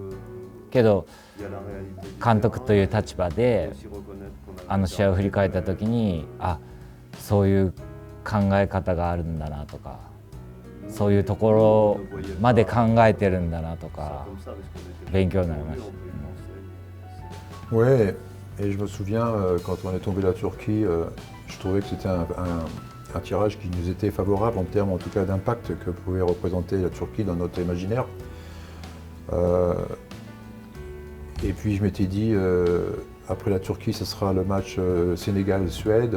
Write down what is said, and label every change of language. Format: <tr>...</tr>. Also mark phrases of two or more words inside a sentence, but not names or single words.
<ja>けど監督という立場であの試合を振り返った時に、あ、そういう考え方があるんだなとか、そういうところまで考えてるんだなとか勉強になりました。</ja> <fr>Ouais, et je me souviens quand on est tombé la Turquie, je trouvais que c'était un tirage qui nous était favorable en termes en tout cas d'impact que pouvait représenter la Turquie dans notre imaginaire. Et puis je m'étais dit, après la Turquie, ce sera le match Sénégal-Suède.</fr>